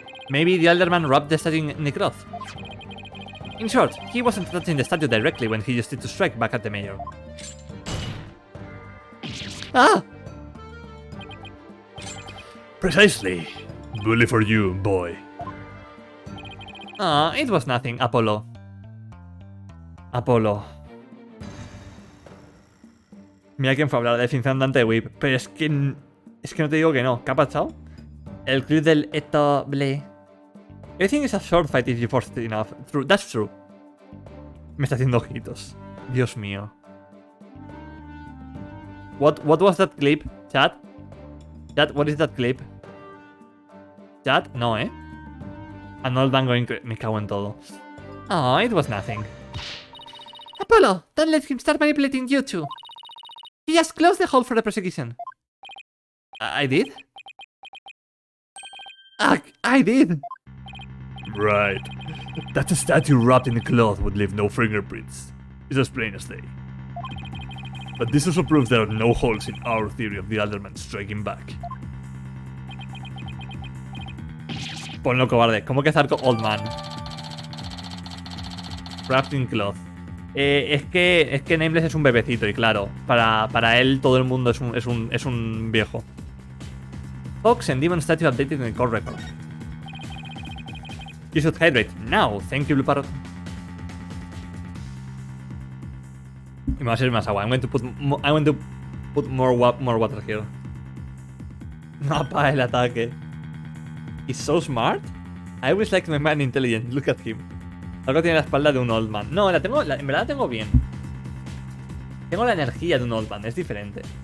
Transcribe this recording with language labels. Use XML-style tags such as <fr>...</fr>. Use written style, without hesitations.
<en>Maybe the Alderman wrapped the statue in the cloth. In short, he wasn't touching the statue directly when he used it to strike back at the mayor. Ah! Precisely. Bully for you, boy. Ah, it was nothing, Apollo.</en> <es>Apolo. Mira quién fue a hablar de definición de Whip, pero es que no te digo que no. ¿Qué ha pasado? El clip del Etoble.</es> <en>Everything is a short fight if you force it enough. True, that's true.</en> <es>Me está haciendo ojitos. Dios mío.</es> <en>What was that clip? Chat? Chat, what is that clip? Chat? No, An old man going...</en> <es>Me cago en todo.</es> <en>Oh, it was nothing. Apollo, don't let him start manipulating you two. He just closed the hole for the prosecution. I did? I did! Right. That a statue wrapped in a cloth would leave no fingerprints. It's as plain as day. But this also proves there are no holes in our theory of the Alderman striking back.</en> <es>Ponlo cobarde. ¿Cómo que Zarco Old Man?</es> <en>Wrapped in cloth.</en> <es>Es que Nameless es un bebecito y claro, para él todo el mundo es un viejo.</es> <en>Fox and Demon Statue updated in the court record. You should hydrate now. Thank you, Blue Parrot.</en> <es>Y me va a servir más agua.</es> <en>I'm going to put more water here.</en> <es>No apaga el ataque.</es> <en>He's so smart. I always like my man intelligent. Look at him.</en> <es>Algo tiene la espalda de un old man. No, en verdad la tengo bien. Tengo la energía de un old man, es diferente.</es>